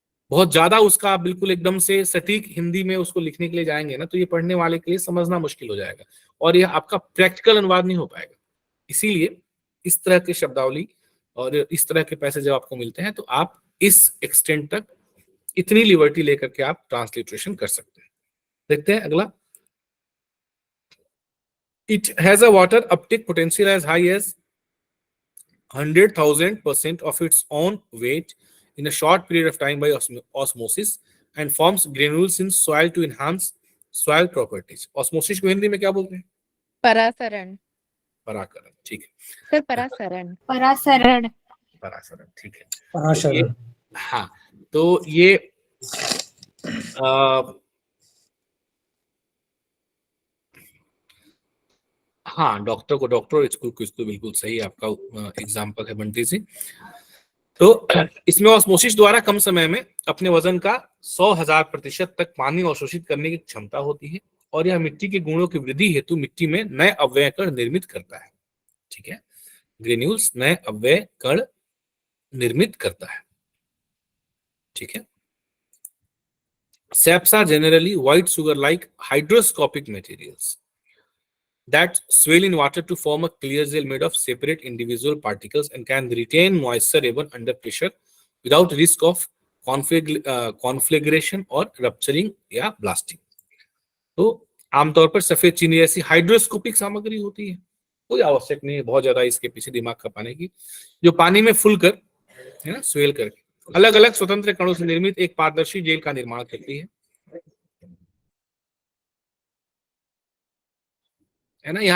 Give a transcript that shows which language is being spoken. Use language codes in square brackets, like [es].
[hi] बहुत ज्यादा उसका आप बिल्कुल एकदम से सटीक हिंदी में उसको लिखने के लिए जाएंगे ना, तो ये पढ़ने वाले के लिए समझना मुश्किल हो जाएगा और यह आपका प्रैक्टिकल अनुवाद नहीं हो पाएगा। इसीलिए इस तरह के शब्दावली और इस तरह के पैसे जब आपको मिलते हैं तो आप इस एक्सटेंट तक इतनी लिबर्टी लेकर के आप ट्रांसलिटरेशन कर सकते हैं। देखते हैं अगला। [en] It has a water uptake potential as high as 100,000% of its own weight in a short period of time by osmosis and forms granules in soil to enhance soil properties. [hi] Osmosis को हिंदी में क्या बोलते हैं? परासरण। पराकरण, ठीक है। Sir परासरण। परासरण। परासरण, ठीक है। पराशरण। हाँ, तो ये हाँ, डॉक्टर को डॉक्टर, इसको कुछ तो बिल्कुल सही आपका एग्जाम्पल है बंटी जी। तो इसमें ऑस्मोसिस द्वारा कम समय में अपने वजन का 100,000% तक पानी अवशोषित करने की क्षमता होती है और यह मिट्टी के गुणों की वृद्धि हेतु मिट्टी में नए अव्यय कण निर्मित करता है। ठीक है, ग्रेन्यूल्स नए अव्यय कण निर्मित करता है। ठीक है। [en] Saps are generally white sugar-like hygroscopic materials that swell in water to form a clear gel made of separate individual particles and can retain moisture even under pressure without risk of conflagration or rupturing [hi] या [en] blasting. [hi] तो आमतौर पर सफेद चीनी जैसी hygroscopic सामग्री होती है, कोई आवश्यक नहीं है बहुत ज्यादा इसके पीछे दिमाग खपाने की, जो पानी में फूलकर, है ना, स्वेल करके अलग अलग स्वतंत्र कणों से निर्मित एक पारदर्शी जेल का निर्माण करती है ना।